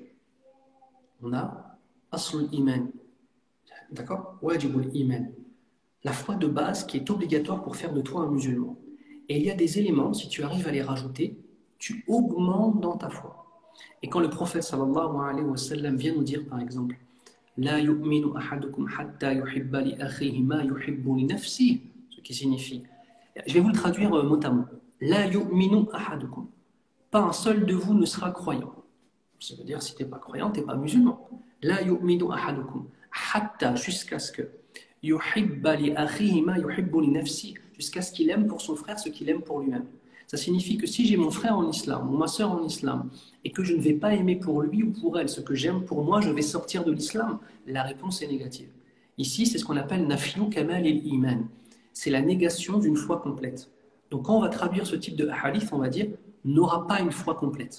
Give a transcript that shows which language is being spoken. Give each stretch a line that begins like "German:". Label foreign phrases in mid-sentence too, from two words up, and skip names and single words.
French: On a
Arabic: أصل الإيمان,
French: d'accord?
Arabic: واجب الإيمان.
French: La foi de base qui est obligatoire pour faire de toi un musulman. Et il y a des éléments, si tu arrives à les rajouter, tu augmentes dans ta foi. Et quand le prophète
Arabic: صلى الله عليه وسلم
French: vient nous dire par exemple
Arabic: لا يؤمن أحدكم حتى يحب لأخيه ما يحب لنفسه,
French: ce qui signifie, je vais vous le traduire mot à mot.
Arabic: لا يؤمن أحدكم.
French: Pas un seul de vous ne sera croyant. Ça veut dire si tu n'es pas croyant, tu n'es pas musulman.
Arabic: لا يؤمن أحدكم حتى,
French: jusqu'à ce que
Arabic: يحب لأخيه ما يحب لنفسه,
French: jusqu'à ce qu'il aime pour son frère ce qu'il aime pour lui-même. Ça signifie que si j'ai mon frère en islam ou ma sœur en islam et que je ne vais pas aimer pour lui ou pour elle ce que j'aime pour moi, je vais sortir de l'islam. La réponse est négative. Ici, c'est ce qu'on appelle
Arabic: نفي كمال الإيمان.
French: C'est la négation d'une foi complète. Donc quand on va traduire ce type de hadith, on va dire n'aura pas une foi complète.